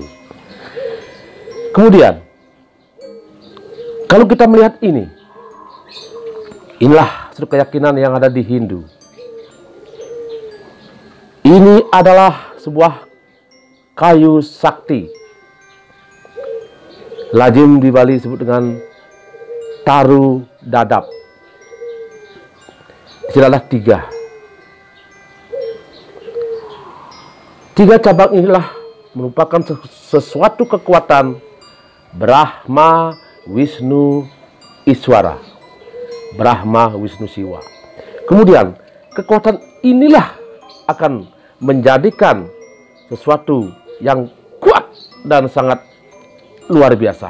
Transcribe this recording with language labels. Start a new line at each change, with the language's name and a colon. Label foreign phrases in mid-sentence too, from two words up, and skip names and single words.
Indonesian: Kemudian kalau kita melihat inilah satu keyakinan yang ada di Hindu. Ini adalah sebuah kayu sakti. Lazim di Bali disebut dengan taru dadap. Istilahlah tiga. Tiga cabang inilah merupakan sesuatu kekuatan Brahma, Wisnu, Iswara. Brahma, Wisnu, Siwa. Kemudian kekuatan inilah akan menjadikan sesuatu yang kuat dan sangat luar biasa.